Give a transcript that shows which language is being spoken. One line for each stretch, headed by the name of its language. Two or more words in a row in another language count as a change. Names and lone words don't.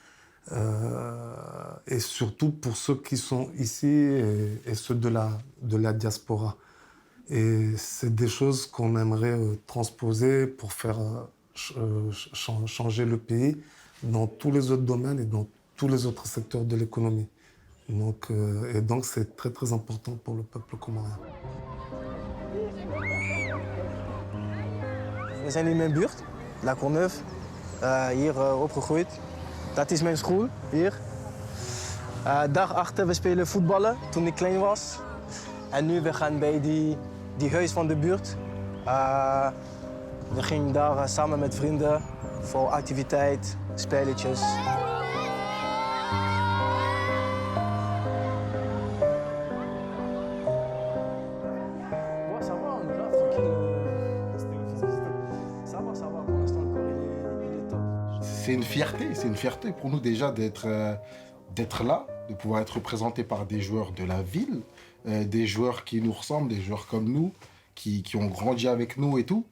French: Et surtout pour ceux qui sont ici et ceux de la diaspora. Et c'est des choses qu'on aimerait transposer pour faire changer le pays dans tous les autres domaines et dans tous les autres secteurs de l'économie. Donc c'est très très important pour le peuple comorien.
Dutch: We zijn in mijn buurt, La Courneuve, hier opgegroeid. Dat is mijn school, hier. Daarachter, we spelen voetballen toen ik klein was. En nu we gaan bij die huis van de buurt. We gingen daar samen met vrienden voor activiteit, spelletjes.
French: C'est une fierté pour nous déjà d'être là, de pouvoir être représenté par des joueurs de la ville, des joueurs qui nous ressemblent, des joueurs comme nous, qui ont grandi avec nous et tout.